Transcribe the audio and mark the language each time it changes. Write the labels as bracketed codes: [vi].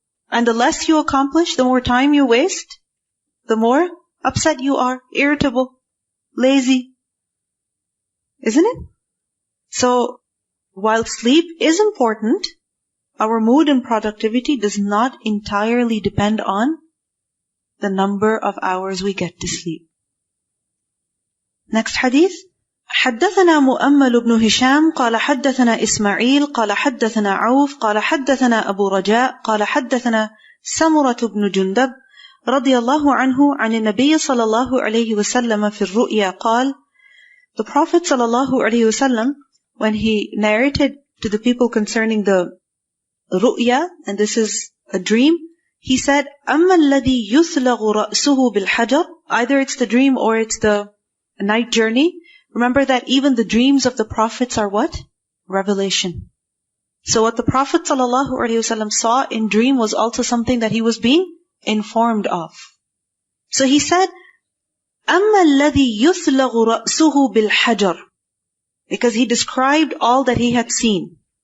[en] And the less you accomplish, the more time you waste, the more upset you are, irritable, lazy. Isn't it? So, while sleep is important, our mood and productivity does not entirely depend on the number of hours we get to sleep. Next hadith. [ar] حدثنا مؤمل بن هشام قال حدثنا إسماعيل قال حدثنا عوف قال حدثنا أبو رجاء قال حدثنا سمرة بن جندب رضي الله عنه عن النبي صلى الله عليه وسلم في الرؤيا قال, [en] the Prophet صلى الله عليه وسلم, when he narrated to the people concerning the ru'ya, and this is a dream, he said, [ar] أما الذي يثلغ رأسه بالحجر, [en] either it's the dream or it's the night journey. Remember that even the dreams of the prophets are what? Revelation. So what the Prophet ﷺ saw in dream was also something that he was being informed of. So he said, [ar] أَمَّا الَّذِي يُثْلَغُ رَأْسُهُ بِالْحَجَرِ, [en] because he described all that he had seen.